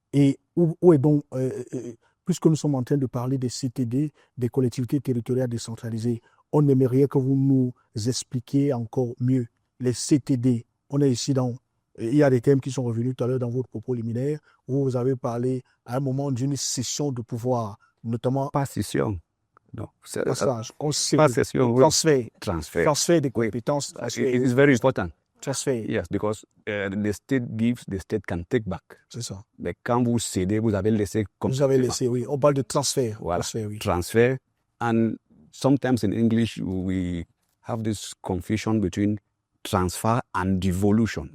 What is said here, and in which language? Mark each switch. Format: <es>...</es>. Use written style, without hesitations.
<fr>Et où est donc, puisque nous sommes en train de parler des CTD, des collectivités territoriales décentralisées, on aimerait que vous nous expliquiez encore mieux les CTD. On est ici dans... Il y a des thèmes qui sont revenus tout à l'heure dans votre propos liminaire, où vous avez parlé à un moment d'une cession de pouvoir, notamment... Pas scission. Non. Passage, Pas session. transfert des compétences.</fr> <en>It is very important.</en> <fr>Transfert.</fr> <en>Yes, because the state gives, the state can take back.</en> <fr>C'est ça. Mais quand vous cédez, vous avez laissé comme Vous avez laissé, oui. On parle de transfert. Voilà. Transfert, oui.</fr> <en>Transfer. And sometimes in English, we have this confusion between transfer and devolution.</en>